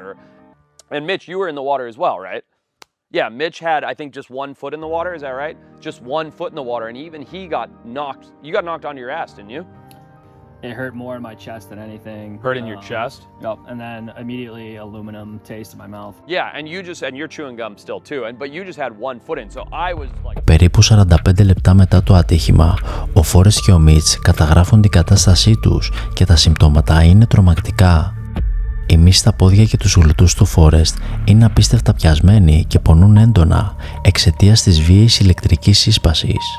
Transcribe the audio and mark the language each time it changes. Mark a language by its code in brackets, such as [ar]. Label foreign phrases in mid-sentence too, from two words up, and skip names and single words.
[en] And Mitch, you were in the water as well, right? Yeah, Mitch had, I think, just 1 foot in the water, is that right? Just 1 foot in the water, and even he got knocked, you got knocked onto your ass, didn't you? It hurt more in my chest than anything. Hurt in your chest? Yep, and then immediately aluminum taste in my mouth. Yeah, and you're chewing gum still too, but you just had 1 foot in, so I was like... [el] Περίπου 45 λεπτά μετά το ατύχημα, ο Φόρεστ και ο Μιτς καταγράφουν την κατάστασή τους και τα συμπτώματα είναι τρομακτικά. Οι μυς στα πόδια και τους γλουτούς του Φόρεστ είναι απίστευτα πιασμένοι και πονούν έντονα εξαιτίας της βίαιης ηλεκτρικής σύσπασης.